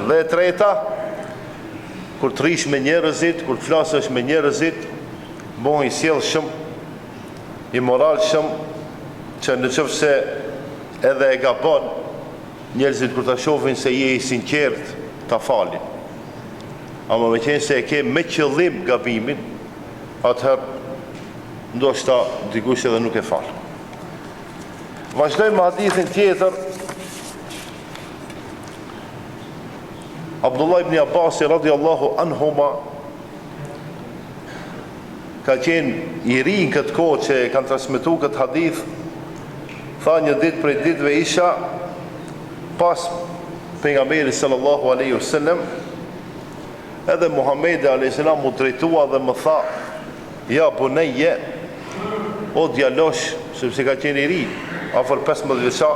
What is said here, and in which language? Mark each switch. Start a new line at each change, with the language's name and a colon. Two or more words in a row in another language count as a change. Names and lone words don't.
Albanian: Dhe e treta, kur të rish me njerëzit, kur të flasësh me njerëzit, bëhen i sjellshëm, i moralshëm, që nëse edhe e gabon, njerëzit kur ta shohin se je i sinqert, ta falin. Ama me qenë se e ke me qëllim gabimin, atëherë ndoshta dikush edhe nuk e fal. Vazhdojmë me hadithin tjetër. Abdullah ibn Abbas
Arabic: radiallahu anhuma
Albanian: ka qenë i ri në këtë kohë që kanë transmetuar këtë hadith. Tha një ditë prej ditëve isha pas pejgamberit
Arabic: sallallahu alaihi wasallam,
Albanian: edhe Muhamedi
Arabic: alayhis salam
Albanian: mu drejtua dhe më tha:
Arabic: ja bunayya,
Albanian: o djalosh, sepse ka qenë i ri, afër 15 vjeçar.